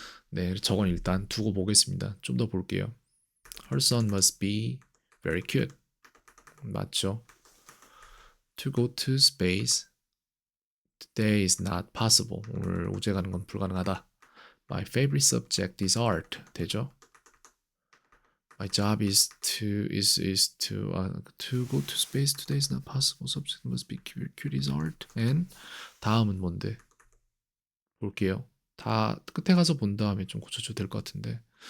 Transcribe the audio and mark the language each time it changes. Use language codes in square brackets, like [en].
[ko] 네, 저건 일단 두고 보겠습니다. 좀 더 볼게요. [en] Her son must be very cute. [ko] 맞죠? [en] To go to space today is not possible. [ko] 오늘 우주에 가는 건 불가능하다. [en] My favorite subject is art. [ko] 되죠? [en] My job is to go to space today is not possible. Subject must be cute is art. [ko] And 다음은 뭔데? 볼게요. 다 끝에 가서 본 다음에 좀 고쳐줘도 될 것 같은데.